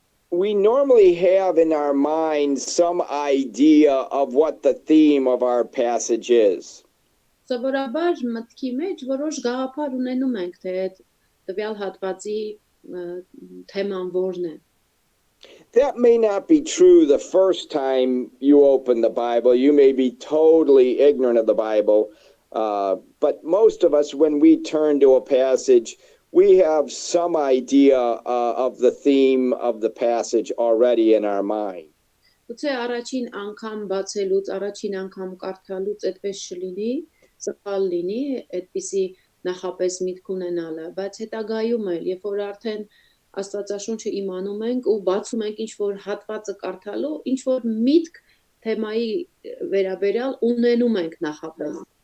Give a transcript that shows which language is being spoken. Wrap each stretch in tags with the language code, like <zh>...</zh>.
<en>We normally have in our minds some idea of what the theme of our passage is.</en> <hy>Սովորաբար մտքի մեջ որոշ գաղափար ունենում ենք, թե այդ տվյալ հատվածի թեման որն է։</hy> <en>That may not be true the first time you open the Bible. You may be totally ignorant of the Bible. But most of us, when we turn to a passage, we have some idea of the theme of the passage already in our mind.</en> <hy>Գուցե առաջին անգամ բացելուց, առաջին անգամ կարդալուց այդպես չլինի, սխալ լինի, այդպիսի նախապես միտք ունենալը, բայց հետագայում էլ, երբ որ արդեն Աստվածաշունչը իմանում ենք ու բացում ենք ինչ-որ հատվածը կարդալու, ինչ-որ միտք թեմայի վերաբերյալ ունենում ենք նախապես։</hy>